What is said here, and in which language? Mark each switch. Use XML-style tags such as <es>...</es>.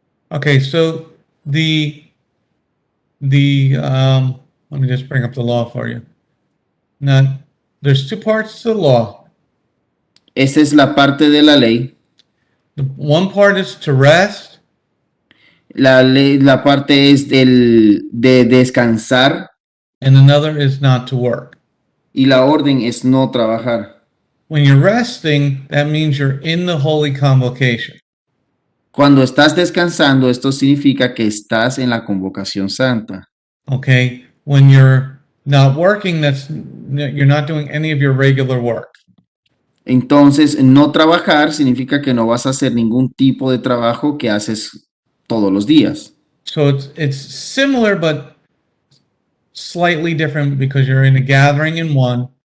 <en>Okay, so the let me just bring up the law for you. Now, there's two parts to the law.</en> <es>Esa es la parte de la ley.</es> <en>The one part is to rest,</en> <es>La parte es de descansar</es> <en>and another is not to work.</en> <es>y la orden es no trabajar.</es> <en>When you're resting, that means you're in the holy convocation.</en> <es>Cuando estás descansando, esto significa que estás en la convocación santa.</es> <en>Okay, when you're not working, you're not doing any of your regular work.</en> <es>Entonces, no trabajar significa que no vas a hacer ningún tipo de trabajo que haces todos los días.</es> <en>So it's similar but slightly different because you're in a gathering in one.</en>